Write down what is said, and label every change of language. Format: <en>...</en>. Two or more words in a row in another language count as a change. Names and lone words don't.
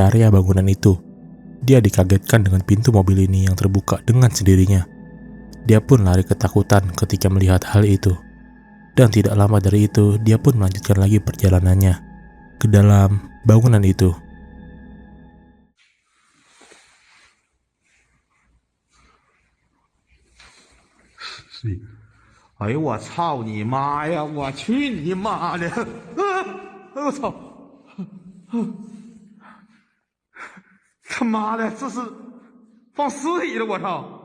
<id>area bangunan itu, dia dikagetkan dengan pintu mobil ini yang terbuka dengan sendirinya. Dia pun lari ketakutan ketika melihat hal itu. Dan tidak lama dari itu, dia pun melanjutkan lagi perjalanannya ke dalam bangunan itu.</id> <zh>Eh, 我操你妈呀！我去你妈的！我操！他妈的，这是放尸体了！我操！</zh>